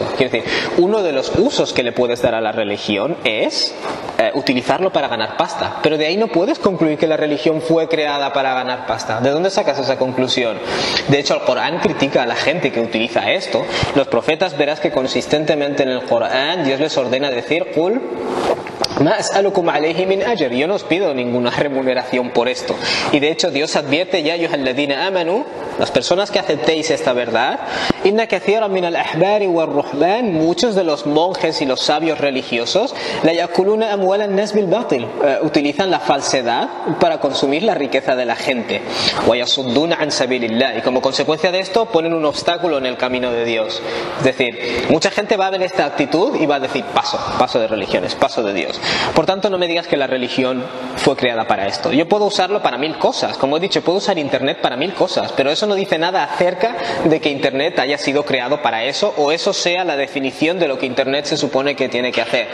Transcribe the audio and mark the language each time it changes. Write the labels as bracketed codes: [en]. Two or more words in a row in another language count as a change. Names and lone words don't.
[es] Quiero decir, uno de los usos que le puedes dar a la religión es utilizarlo para ganar pasta. Pero de ahí no puedes concluir que la religión fue creada para ganar pasta. ¿De dónde sacas esa conclusión? De hecho, el Corán critica a la gente que utiliza esto. Los profetas verás que consistentemente en el Corán Dios les ordena decir [ar] "قل ما أسألكم عليه من أجر", [es] yo no os pido ninguna remuneración por esto. Y de hecho Dios advierte, [ar] يا أيها الذين آمنوا, [es] las personas que aceptéis esta verdad, [ar] إن كثيرا من الأحبار والرهبان, [es] muchos de los monjes y los sabios religiosos, [ar] ليأكلون أموال الناس بالباطل, [es] utilizan la falsedad para consumir la riqueza de la gente, [ar] ويصدون عن سبيل الله, [es] y como consecuencia de esto ponen un obstáculo en el camino de Dios. Es decir, mucha gente va a ver esta actitud y va a decir paso de religiones, paso de Dios. Por tanto, no me digas que la religión fue creada para esto. Yo puedo usarlo para 1000 cosas. Como he dicho, puedo usar Internet para 1000 cosas, pero eso no dice nada acerca de que Internet haya sido creado para eso, o eso sea la definición de lo que Internet se supone que tiene que hacer.